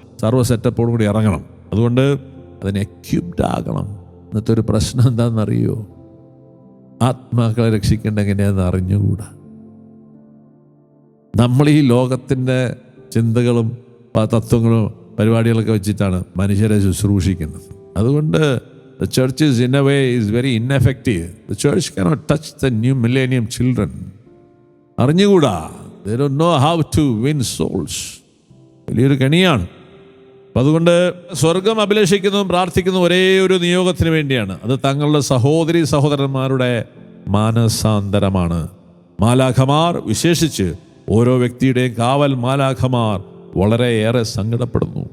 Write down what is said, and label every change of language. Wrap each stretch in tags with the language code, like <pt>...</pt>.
<ml>സർവ്വ സെറ്റപ്പോടും കൂടി ഇറങ്ങണം. അതുകൊണ്ട് അതിന് എക്യുപ്ഡ് ആകണം. ഇന്നത്തെ ഒരു പ്രശ്നം എന്താണെന്നറിയോ? ആത്മാക്കളെ രക്ഷിക്കേണ്ട എങ്ങനെയാണെന്ന് അറിഞ്ഞുകൂടാ. നമ്മൾ ഈ ലോകത്തിൻ്റെ ചിന്തകളും തത്വങ്ങളും പരിപാടികളൊക്കെ വെച്ചിട്ടാണ് മനുഷ്യരെ ശുശ്രൂഷിക്കുന്നത്. അതുകൊണ്ട്</ml> <en>the church is in a way is very ineffective. The church cannot touch the new millennium children.</en> <ml>അറിഞ്ഞുകൂടാ.</ml> <en>They don't know how to win souls.</en> <ml>വലിയൊരു കണിയാണ്. അപ്പം അതുകൊണ്ട് സ്വർഗം അഭിലഷിക്കുന്നതും പ്രാർത്ഥിക്കുന്നതും ഒരേ ഒരു നിയോഗത്തിന് വേണ്ടിയാണ്. അത് തങ്ങളുടെ സഹോദരി സഹോദരന്മാരുടെ മാനസാന്തരമാണ്. മാലാഖമാർ, വിശേഷിച്ച് ഓരോ വ്യക്തിയുടെയും കാവൽ മാലാഖമാർ വളരെയേറെ സങ്കടപ്പെടുന്നു.</ml>